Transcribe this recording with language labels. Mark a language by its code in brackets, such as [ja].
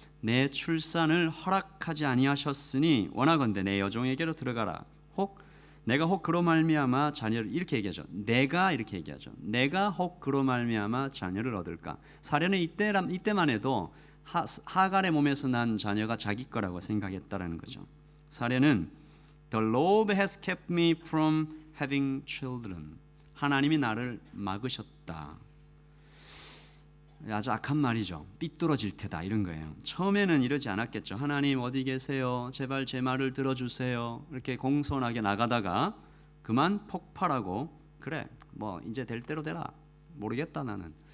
[ko] 내 출산을 허락하지 아니하셨으니 원하건대 내 여종에게로 들어가라. 내가 혹 그로 말미암아 자녀를, 이렇게 얘기하죠. 내가 이렇게 얘기하죠. 내가 혹 그로 말미암아 자녀를 얻을까? 사례는 이때만 해도 하갈의 몸에서 난 자녀가 자기 거라고 생각했다라는 거죠. 사례는 [en] The Lord has kept me from having children. [ko] 하나님이 나를 막으셨다. 아주 악한 말이죠. 삐뚤어질 테다 이런 거예요. 처음에는 이러지 않았겠죠. 하나님 어디 계세요? 제발 제 말을 들어주세요. 이렇게 공손하게 나가다가 그만 폭발하고, 그래 뭐 이제 될 대로 되라. 모르겠다 나는.